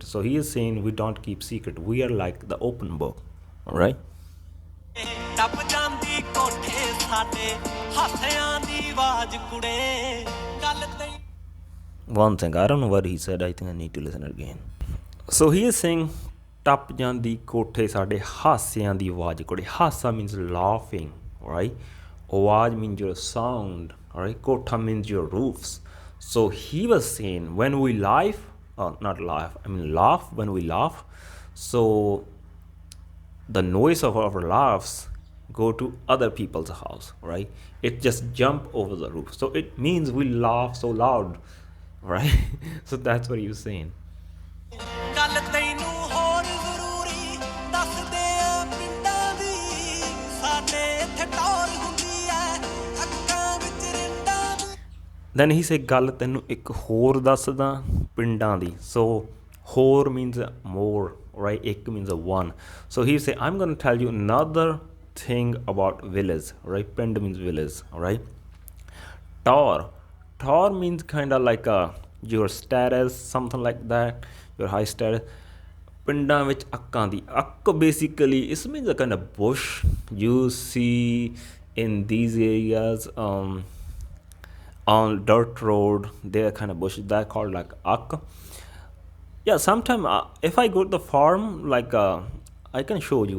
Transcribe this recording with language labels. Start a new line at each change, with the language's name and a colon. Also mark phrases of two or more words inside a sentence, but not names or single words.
English: So he is saying we don't keep secret. We are like the open book. All right. One thing, I don't know what he said. I think I need to listen again. So he is saying
Punjabi: ਟੱਪ ਜਾਂਦੀ ਕੋਠੇ ਸਾਡੇ ਹਾਸਿਆਂ ਦੀ ਆਵਾਜ਼ ਕੁੜੇ.
English: ਹਾਸਾ means laughing, right? ਆਵਾਜ਼ means your sound, all right? Kotha means your roofs. So he was saying when we laugh, laugh, when we laugh, so the noise of our laughs go to other people's house, right? It just jump over the roof. So it means we laugh so loud, right? So that's what he was saying. Then he said
Punjabi: ਗੱਲ ਤੈਨੂੰ ਇੱਕ ਹੋਰ ਦੱਸਦਾ ਪਿੰਡਾਂ ਦੀ.
English: So ਹੋਰ means more, right? ਇੱਕ means a one. So he say I'm going to tell you another thing about village, right? ਪਿੰਡ means village, all right? Tor means kind of like your status, something like that, your high status.
Punjabi: ਪਿੰਡਾਂ ਵਿੱਚ ਅੱਕਾਂ ਦੀ.
English: ਅੱਕ basically it means a kind of bush you see in these areas, on dirt road, they're kind of bushes that called like ak. Yeah, sometime if I go to the farm, like I can show you.